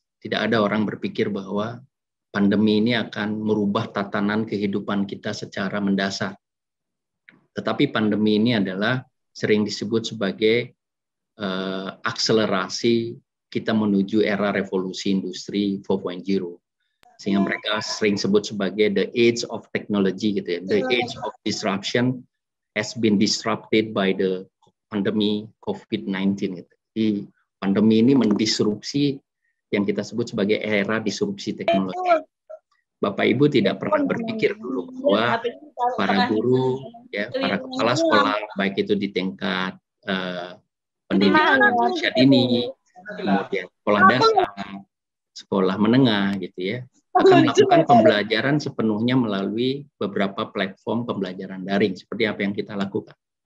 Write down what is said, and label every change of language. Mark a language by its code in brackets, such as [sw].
[id] Tidak ada orang berpikir bahwa pandemi ini akan merubah tatanan kehidupan kita secara mendasar. Tetapi pandemi ini adalah sering disebut sebagai akselerasi kita menuju era revolusi industri 4.0. Sehingga mereka sering sebut sebagai [en] the age of technology [id] gitu ya. [en] The age of disruption has been disrupted by the pandemi COVID-19 gitu. [id] Jadi pandemi ini mendisrupsi yang kita sebut sebagai era disrupsi teknologi. Bapak Ibu tidak pernah berpikir dulu bahwa para guru, ya, para kepala sekolah, baik itu di tingkat pendidikan usia dini, kemudian sekolah dasar, sekolah menengah, gitu ya, akan melakukan pembelajaran sepenuhnya melalui beberapa platform pembelajaran daring, seperti apa yang kita lakukan.